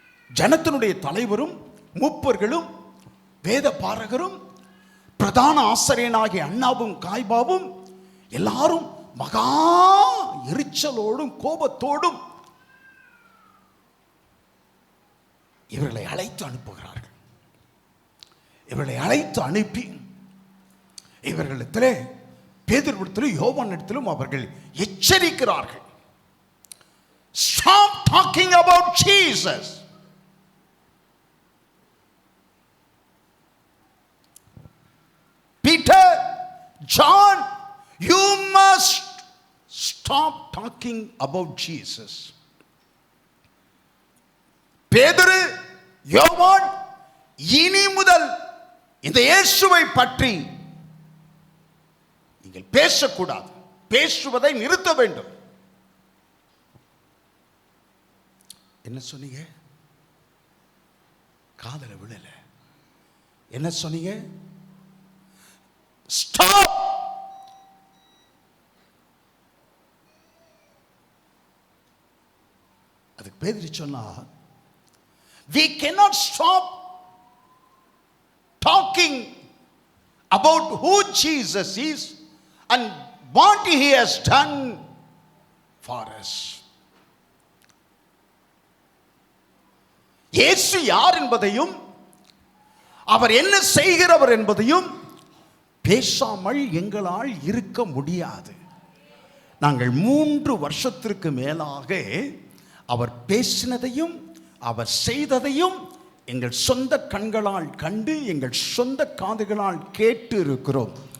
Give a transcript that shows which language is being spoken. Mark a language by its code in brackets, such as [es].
[ta] ஜனத்தினுடைய தலைவரும் மூப்பர்களும் வேத பாரகரும் பிரதான ஆசிரியனாகிய அண்ணாவும் காய்பாவும் எல்லாரும் மகா எரிச்சலோடும் கோபத்தோடும் இவர்களை அழைத்து அனுப்புகிறார்கள். இவர்களை அழைத்து அனுப்பி இவர்களிடத்திலே, பேதுருவிடத்திலும் யோவானிடத்திலும் அவர்கள் எச்சரிக்கிறார்கள். [en] Stop talking about Jesus. Peter, John, you must stop talking about Jesus. [ta] பேதுரு, யோவான், இனி முதல் இந்த இயேசுவை பற்றி நீங்கள் பேசக்கூடாது, பேசுவதை நிறுத்த வேண்டும். என்ன சொன்னீங்க? காதல விழல. என்ன சொன்னீங்க? ஸ்டாப். அதுக்கு பேதுரு சொன்னா, [en] we cannot stop talking about who Jesus is and what he has done for us. [ta] இயேசு யார் என்பதையும் அவர் என்ன செய்கிறவர் என்பதையும் பேசாமல் எங்களால் இருக்க முடியாது. நாங்கள் 3 வருஷத்திற்கு மேலாக அவர் பேசினதையும் அவர் செய்ததையும் எங்கள் சொந்த கண்களால் கண்டு எங்கள் சொந்த காதுகளால் கேட்டு இருக்கிறோம்.